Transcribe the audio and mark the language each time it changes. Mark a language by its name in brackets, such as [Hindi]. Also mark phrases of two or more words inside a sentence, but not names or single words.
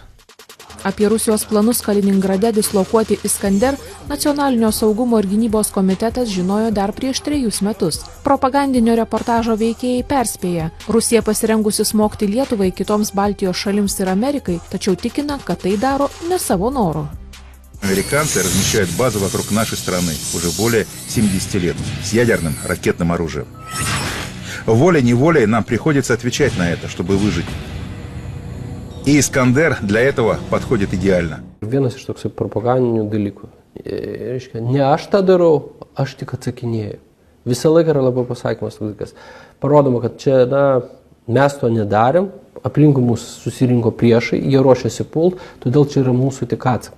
[Lithuanian] Apie Rusijos planus Kaliningrade dislokuoti Iskander Nacionalinio saugumo ir gynybos komitetas žinojo dar prieš 3 metus. Propagandinio reportažo veikėjai perspėja. Rusija pasirengusi smogti Lietuvai, kitoms Baltijos šalims ir Amerikai, tačiau tikina, kad tai daro ne savo noru. [Russian] Американцы размещают базу вокруг нашей страны уже более 70 лет с ядерным ракетным оружием. Волей-неволей нам приходится отвечать на это, чтобы выжить. И Искандер для этого подходит идеально. [Lithuanian] Vienas iš toksai propagandinių dalykų. Reiškia, ne aš tą darau, aš tik atsakinėjau. Visą laiką yra labai pasakymas toks. Parodoma, kad čia, mes to nedarėm, aplinkui mūsų susirinko priešai, jie ruošiasi pult, todėl čia yra mūsų tik atsakas.